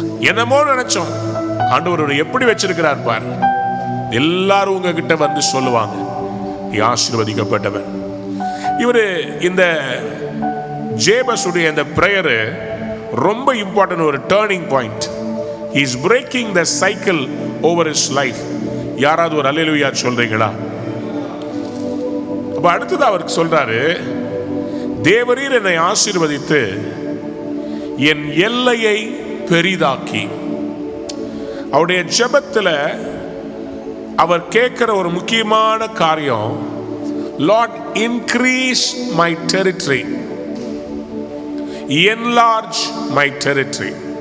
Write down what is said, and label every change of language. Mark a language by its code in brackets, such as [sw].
[ta] என்னமோ நினைச்சோம், ஆண்டவர் உன்னை எப்படி வச்சிருக்கிறார் பார். எல்லாரும் உங்ககிட்ட வந்து சொல்லுவாங்க, நீ ஆசீர்வதிக்கப்பட்டவன். இவரு இந்த ஜேபஸுடைய இந்த பிரேயர் ரொம்ப இம்பார்ட்டன்ட், ஒரு turning point. [en] He is breaking the cycle over his life. [ta] யாராவது ஒரு அல்லேலூயா சொல்றீங்களா? அப்ப அடுத்தது அவருக்கு சொல்றாரு, தேவரீர் என்னை ஆசீர்வதித்து என் எல்லையை பெரிதாக்கி. அவருடைய ஜெபத்தில் அவர் கேட்கிற ஒரு முக்கியமான காரியம், [en] Lord, increase my territory, enlarge my territory.